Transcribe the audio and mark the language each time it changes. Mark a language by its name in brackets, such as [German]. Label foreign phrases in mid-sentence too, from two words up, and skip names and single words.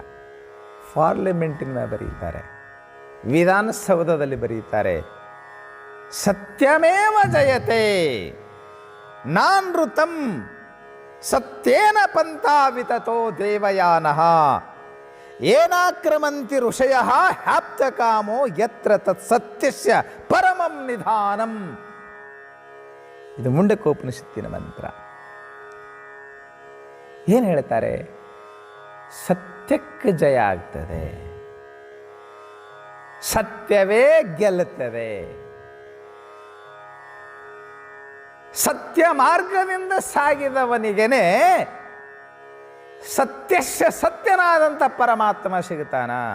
[Kannada] ಪಾರ್ಲಿಮೆಂಟಿನ ಬರೀತಾರೆ, ವಿಧಾನಸೌಧದಲ್ಲಿ ಬರೀತಾರೆ, [Sanskrit] ಸತ್ಯಮೇವ ಜಯತೆ ನಾನೃತಂ ಸತ್ಯೇನ ಪಂಥಾ ವಿತತೋ ದೇವಯಾನಃ ಏನಾಕ್ರಮಂತಿ ಋಷಯಃ ಹ್ಯಾಪ್ತಕಾಮೋ ಯತ್ರ ತತ್ ಸತ್ಯಸ್ಯ ಪರಮಂ ನಿಧಾನಂ. [Kannada] ಇದು ಮುಂಡಕೋಪನಿಷತ್ತಿನ ಮಂತ್ರ. ಏನು ಹೇಳ್ತಾರೆ? ಸತ್ಯಕ್ಕೆ ಜಯ ಆಗ್ತದೆ, ಸತ್ಯವೇ ಗೆಲ್ಲುತ್ತದೆ. ಸತ್ಯ ಮಾರ್ಗದಿಂದ ಸಾಗಿದವನಿಗೇನೆ ಸತ್ಯಸ್ಯ ಸತ್ಯನಾದಂಥ ಪರಮಾತ್ಮ ಸಿಗುತ್ತಾನ.